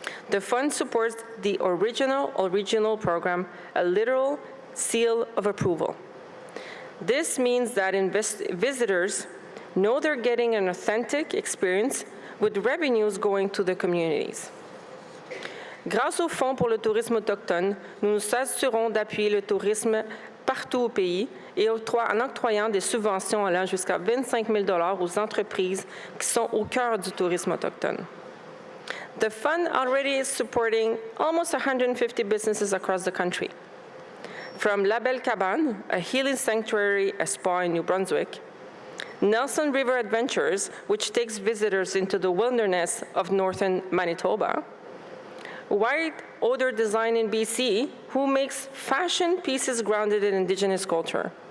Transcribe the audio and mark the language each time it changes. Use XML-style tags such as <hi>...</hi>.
<en>The fund supports the original program, a literal seal of approval. This means that visitors know they're getting an authentic experience with revenues going to the communities.</en> <fr>Grâce au Fonds pour le tourisme autochtone, nous nous assurons d'appuyer le tourisme partout au pays et en octroyant des subventions allant jusqu'à 25 000 $ aux entreprises qui sont au cœur du tourisme autochtone.</fr> <en>The fund already is supporting almost 150 businesses across the country. From La Belle Cabane, a healing sanctuary, a spa in New Brunswick, Nelson River Adventures, which takes visitors into the wilderness of northern Manitoba, White Odor Design in BC, who makes fashion pieces grounded in Indigenous culture.</en>